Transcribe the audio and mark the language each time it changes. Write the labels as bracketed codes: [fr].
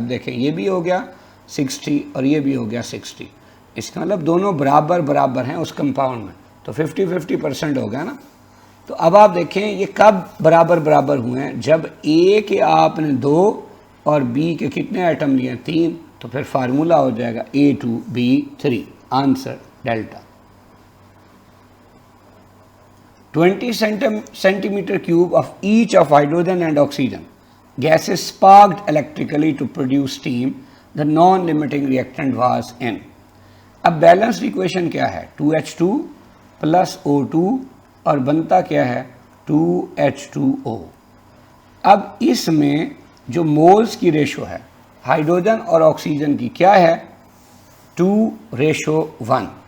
[ur] اب دیکھیں یہ بھی ہو گیا 60 اور یہ بھی ہو گیا 60، اس کا مطلب دونوں برابر ہیں اس کمپاؤنڈ میں، تو 50-50% ہو گیا نا. تو اب آپ دیکھیں یہ کب برابر ہوئے ہیں؟ جب A کے آپ نے 2 اور B کے کتنے ایٹم لیے ہیں 3، تو پھر فارمولا ہو جائے گا A2B3. Answer delta. [en] 20 centimeter cube of each of hydrogen and oxygen gases sparked electrically to produce steam. The non-limiting reactant was N. [ur] اب بیلنسڈ ایکویشن کیا ہے؟ 2H2 + O2 اور بنتا کیا ہے 2H2O. اب اس میں جو مولز کی ریشو ہے ہائیڈروجن اور آکسیجن کی کیا ہے؟ 2:1.